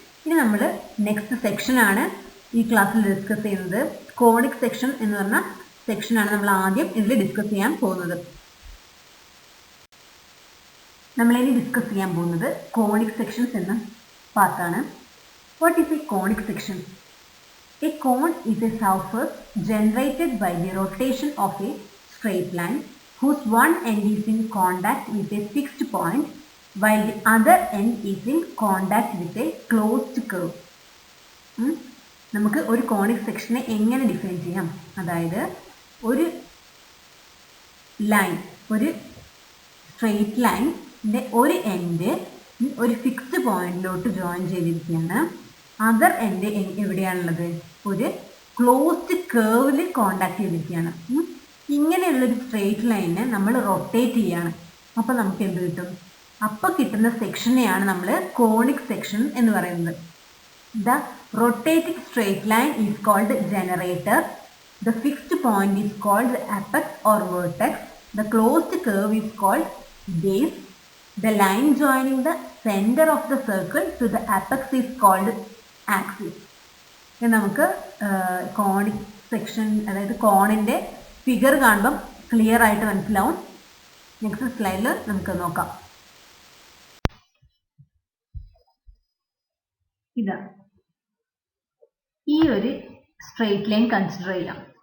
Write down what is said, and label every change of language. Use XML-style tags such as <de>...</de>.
<ml>ഇനി നമ്മൾ നെക്സ്റ്റ് സെക്ഷനാണ് ഈ ക്ലാസ്സിൽ ഡിസ്കസ് ചെയ്യുന്നത്. കോണിക് സെക്ഷൻ എന്ന് പറഞ്ഞ സെക്ഷനാണ് നമ്മൾ ആദ്യം ഇതിൽ ഡിസ്കസ് ചെയ്യാൻ പോകുന്നത്. നമ്മളിനി ഡിസ്കസ് ചെയ്യാൻ പോകുന്നത് കോണിക് സെക്ഷൻസ് എന്ന പാർട്ടാണ്.</ml> <en>What is a conic section? A cone is a surface generated by the rotation of a straight line whose one end is in contact with a fixed point while the other end is in contact with a closed curve.</en> <ml>നമുക്ക് ഒരു conic സെക്ഷനെ എങ്ങനെ define ചെയ്യാം? അതായത് ഒരു line, ഒരു straight ലൈനിൻ്റെ ഒരു end ഒരു ഫിക്സ്ഡ് പോയിന്റിലോട്ട് ജോയിൻ ചെയ്തിരിക്കുകയാണ്. Other end എവിടെയാണുള്ളത്? ഒരു ക്ലോസ്ഡ് കേർവിൽ കോണ്ടാക്ട് ചെയ്തിരിക്കുകയാണ്. ഇങ്ങനെയുള്ളൊരു സ്ട്രെയിറ്റ് ലൈനെ നമ്മൾ റൊട്ടേറ്റ് ചെയ്യാണ്. അപ്പോൾ നമുക്ക് എന്ത് കിട്ടും? അപ്പോൾ കിട്ടുന്ന സെക്ഷനെയാണ് നമ്മൾ കോണിക് സെക്ഷൻ എന്ന് പറയുന്നത്.</ml> <en>The rotating straight line is called generator. The fixed point is called apex or vertex. The closed curve is called base. The line joining the center of the circle to the apex is called axis.</en> <ml>നമുക്ക് conic section, അതായത് കോണിൻ്റെ figure കാണുമ്പം clear ആയിട്ട് മനസ്സിലാവും. Next സ്ലൈഡിൽ നമുക്ക് നോക്കാം. ഇതാ ഈ ഒരു സ്ട്രെയിറ്റ് ലൈൻ കൺസിഡർ ചെയ്യാം.</ml>